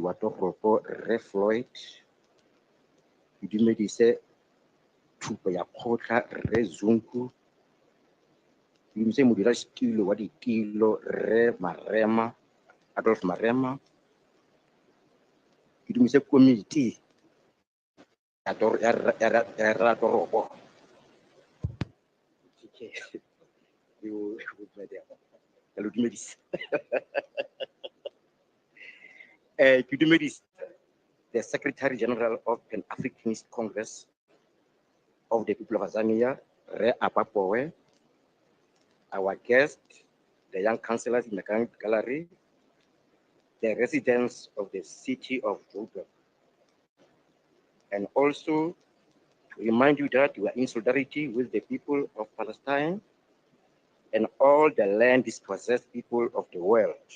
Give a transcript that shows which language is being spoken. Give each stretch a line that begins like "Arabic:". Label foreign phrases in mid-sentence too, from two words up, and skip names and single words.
Tswana: wa toropo Re Floyd ke dumedise thupo ya kgotla Re Zunku ke dumedise modulasetilo wa ditilo Re Marema Adolf Marema ke dumedise komiti ya ratoropo Hello, dumedise. Ke dumedise
English: the Secretary General of Pan-Africanist Congress of the People of Tanzania, Re Apapowe, our guest, the young councillors in the gallery, the residents of the city of Joburg, and also to remind you that we are in solidarity with the people of Palestine and all the land dispossessed people of the world.